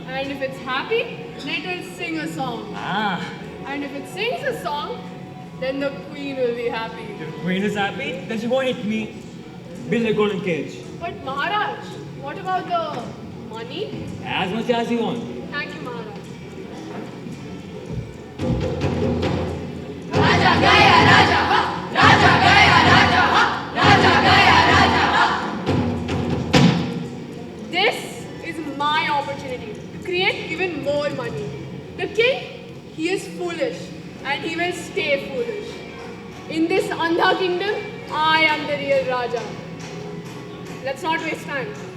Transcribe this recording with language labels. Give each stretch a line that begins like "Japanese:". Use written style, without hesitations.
English: And if it's happy, then it will sing a song. Ah. And if it sings a song, then the queen will be happy. The queen is happy, then she won't hit me. Build a golden cage. But Maharaj, what about the money? As much as you want. Thank you, Maharaj.
Hindi: राजा गया राजा हा, राजा गया राजा हा, राजा गया राजा हा।
English: This is my opportunity to create even more money. The king, he is foolish and he will stay foolish. In this Andha kingdom, I am the real Raja. Let's not waste time.